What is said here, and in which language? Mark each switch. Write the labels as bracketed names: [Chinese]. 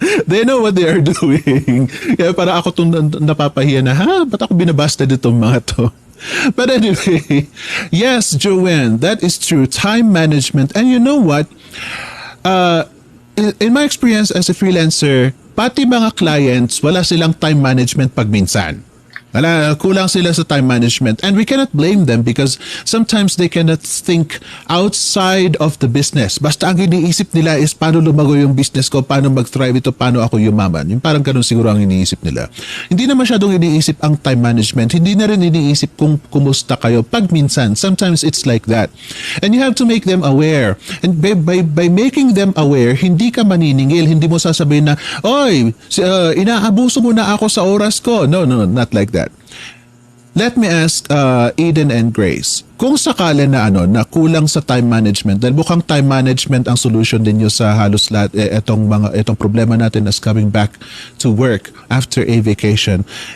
[English] They know what they are doing. [Filipino] Kaya para ako itong napapahiya na, ba't ako binabasta ditong mga to? [English] But anyway, yes, Joanne, that is true. Time management. And you know what? In my experience as a freelancer, [Filipino] pati mga clients, wala silang time management pag minsan. Kulang sila sa time management. [English] And we cannot blame them because sometimes they cannot think outside of the business. [Filipino] Basta ang iniisip nila is paano lumago yung business ko, paano mag-thrive ito, paano ako yumaman. Yung parang ganun siguro ang iniisip nila. Hindi na masyadong iniisip ang time management. Hindi na rin iniisip kung kumusta kayo. Pag minsan, [English] sometimes it's like that. And you have to make them aware. And by making them aware, [Filipino] hindi ka maniningil. Hindi mo sasabihin na, oy, inaabuso mo na ako sa oras ko. [English] No, not like that. Let me ask Eden and Grace, [Filipino] kung sakali na na kulang sa time management, dahil mukhang time management ang solution ninyo sa halos lahat itong problema natin [English] as coming back to work after a vacation.